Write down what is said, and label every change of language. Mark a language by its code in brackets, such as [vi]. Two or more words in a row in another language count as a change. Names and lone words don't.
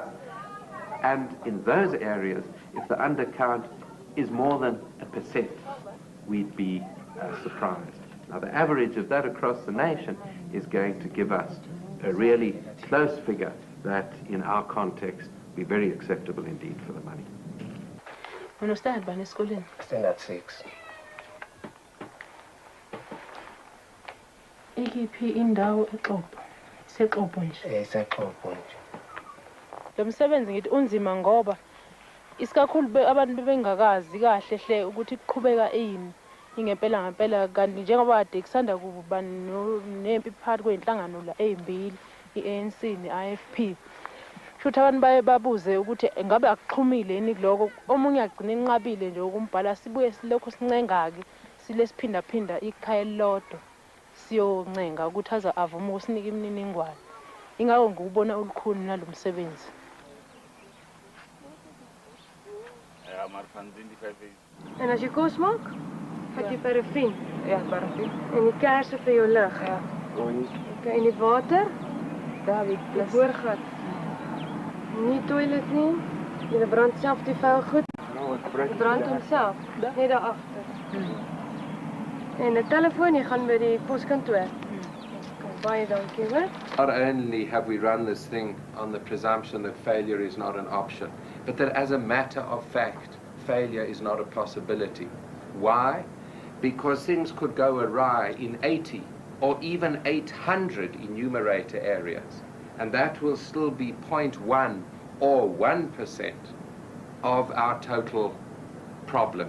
[en] And in those areas, if the undercount is more than 1%, we'd be surprised. Now, the average of that across the nation is going to give us a really close figure that, in our context, be very acceptable indeed for the money. Understand, by school in? Standard 6. [zu] Ikiphi indawo eXopo? SeXopo nje. SeXopo nje. Lo msebenzi ngithi unzima ngoba isikakhulu abantu bengakazi kahle hle ukuthi kuqhubeka yini ingempela ngempela, kanti njengoba kade kusanda kuba nempi phakathi kwey'nhlangano la ey'mbili, i-ANC ne-IFP. Shuthi abantu baye babuze ukuthi ngabe akuxhumile yini kuloko, omunye agcina enqabile nje ukumbhala, sibuye silokho sincenga-ke sile siphindaphinda ikhaya elilodwa siyoncenga ukuthi aze avume ukusinika imininingwane. Ingako ngiwubona ulukhuni nalo msebenzi. [af] En as jy kos maak, vat jy parafin. Ja, parafin. En die kersse vir jou lig. Ja. Okay, en die water? Daar wie Die boorgat. Nie toilet nie. Jy brand self die vuil goed. Jy brand homself, net daar agter. En 'n telefoon, jy gaan by die poskantoor. Baie dankie, hoor. [en] Not only have we run this thing on the presumption that failure is not an option, but that as a matter of fact, failure is not a possibility. Why? Because things could go awry in 80 or even 800 enumerator areas, and that will still be 0.1 or 1% of our total problem.